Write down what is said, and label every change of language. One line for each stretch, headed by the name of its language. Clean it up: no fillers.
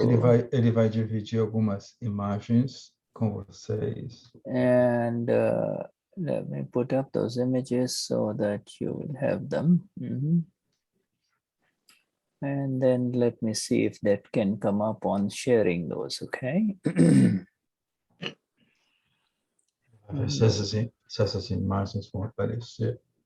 Portuguese: ele vai dividir algumas imagens com vocês.
English: And let me put up those images so that you will have them. And then let me see if that can come up on sharing those, okay?
Portuguese: Se essas imagens vão aparecer.